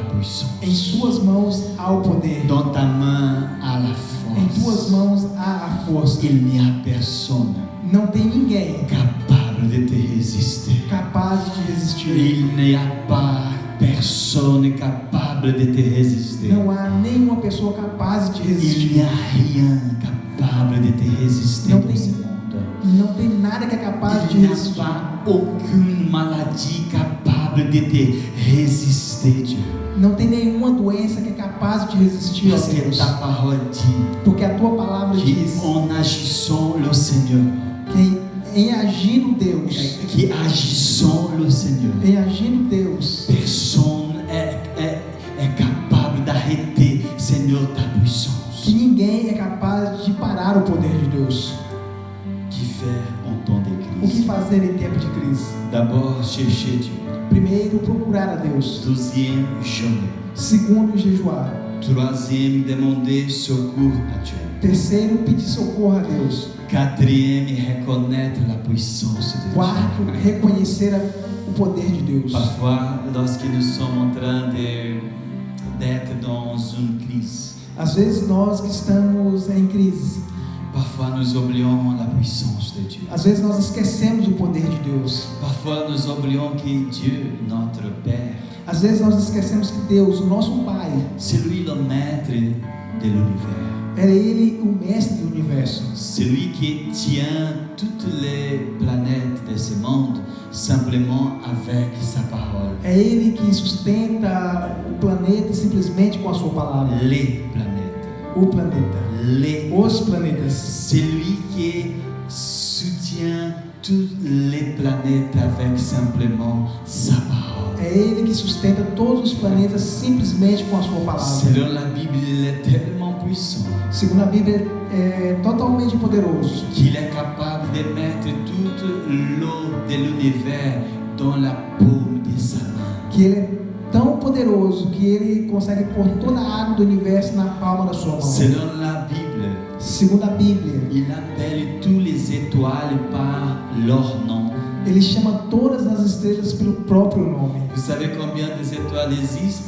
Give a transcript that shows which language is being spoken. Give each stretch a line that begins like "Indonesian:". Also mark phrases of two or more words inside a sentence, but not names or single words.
Portuguese: em
French: puissance.
Portuguese: suas mãos há o poder.
French: Dans ta main, a la
Portuguese: Em tuas
French: force.
Portuguese: mãos há a força.
French: Il n'y a personne
Portuguese: Não tem ninguém
French: capable de te résister.
Portuguese: capaz de te resistir.
French: Il n'y a pas personne capable de te résister.
Portuguese: Não há nenhuma pessoa capaz de te
French: Il n'y
Portuguese: resistir.
French: a rien capable de te résister Non, dans mais- ce monde.
Portuguese: Não tem nada que é capaz de
French: Il te n'y a
Portuguese: resistir.
French: pas aucune maladie capable de te résister, Dieu.
Portuguese: Não tem nenhuma doença que é capaz de te resistir, ó
French: Parce que
Portuguese: Deus.
French: ta parole dit
Portuguese: Porque a tua palavra diz
French: qu'en agissant le Seigneur,
Portuguese: que em agindo Deus,
French: qui agissant le Seigneur,
Portuguese: em agindo Deus,
French: personne est capable d'arrêter, Seigneur, ta
Portuguese: que
French: puissance.
Portuguese: ninguém é capaz de parar o poder de Deus.
French: Qui fait en temps de
Portuguese: O que
French: crise?
Portuguese: fazer em tempo de crise?
French: D'abord, chercher Dieu.
Portuguese: Primeiro, procurar a Deus.
French: Deuxième, jeûner.
Portuguese: Segundo, jejuar.
French: Troisième, demander secours à Dieu.
Portuguese: Terceiro, pedir socorro a Deus.
French: Quatrième, reconnaître la puissance de
Portuguese: Quarto,
French: Dieu.
Portuguese: reconhecer o poder de Deus.
French: Parfois, lorsque nous sommes en train d'être dans une crise,
Portuguese: Às vezes nós que estamos em crise,
French: parfois nous oublions la puissance de Dieu.
Portuguese: às vezes nós esquecemos o poder de Deus.
French: Parfois nous oublions que Dieu, notre Père,
Portuguese: Às vezes nós esquecemos que Deus, o nosso Pai,
French: c'est lui le maître de l'univers.
Portuguese: é Ele o mestre do universo.
French: C'est lui qui tient toutes les planètes de ce monde simplement avec sa parole.
Portuguese: É Ele que sustenta o planeta simplesmente com a sua palavra.
French: Les planètes.
Portuguese: O planeta. Os planetas.
French: C'est lui qui soutient toutes les planètes avec simplement sa parole.
Portuguese: É Ele que sustenta todos os planetas simplesmente com a sua palavra.
French: Selon la Bible, il est tellement puissant
Portuguese: Segundo a Bíblia, é totalmente poderoso.
French: qu'il est capable de mettre toute l'eau de l'univers dans la paume de sa main.
Portuguese: Que Ele é tão poderoso que Ele consegue pôr toda a água do universo na palma da sua mão.
French: Selon la Bible,
Portuguese: Segundo a Bíblia,
French: il appelle tous les étoiles par leur nom.
Portuguese: Ele chama todas as estrelas pelo próprio nome.
French: Vous savez combien d'étoiles existent?